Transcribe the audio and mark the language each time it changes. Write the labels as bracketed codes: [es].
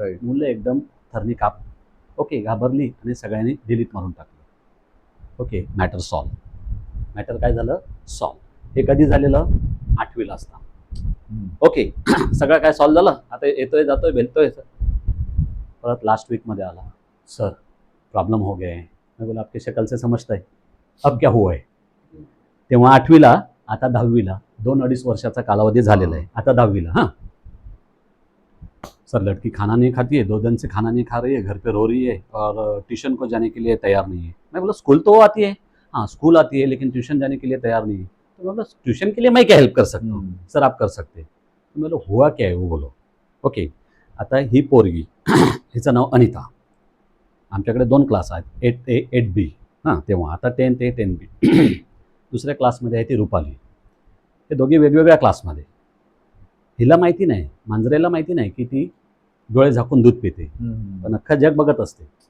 [en] Right. [mr] मुलं एकदम थरणी काप, ओके, घाबरली आणि सगळ्यांनी डिलीट मारून टाकलं। Okay, matter solve. मॅटर काय झालं, सॉल्व। हे कधी झालेलं, 8वीला असताना। ओके, सगळं काय सॉल्व झालं, आता येतोय जातोय भेटतोय। परत लास्ट वीकमध्ये आला, [hi] सर प्रॉब्लम हो गया है। मैं बोला आपकी शक्ल से समजता है अब क्या हुआ है। [mr] तेव्हा 8वीला, आता 10वीला, 2-2.5 वर्षाचा कालावधी झालेला आहे, आता 10वीला। [hi] हाँ सर, लड़की खाना नहीं खाती है, 2 दिन से खाना नहीं खा रही है, घर पे रो रही है और ट्यूशन को जाने के लिए तैयार नहीं है। मैं बोला स्कूल तो आती है, हाँ स्कूल आती है, लेकिन ट्यूशन जाने के लिए तैयार नहीं है। तो मैं बोला ट्यूशन के लिए मैं क्या हेल्प कर सकता हूँ, सर आप कर सकते। तो मैं बोला हुआ क्या है वो बोलो। ओके, [mr] आता ही पोरगी, हिचं नाव अनिता, आमच्याकडे 2 क्लास आहेत, 8A 8B. हां, तेव्हा आता 10A 10B. दुसऱ्या क्लासमध्ये आहे ती रुपाली. ते दोघे वेगवेगळ्या क्लासमध्ये. हिला माहिती नाही, मांजरेला माहिती नाही की ती डोळे झाकून दूध पिते, पण अख्खं जग बघत असते.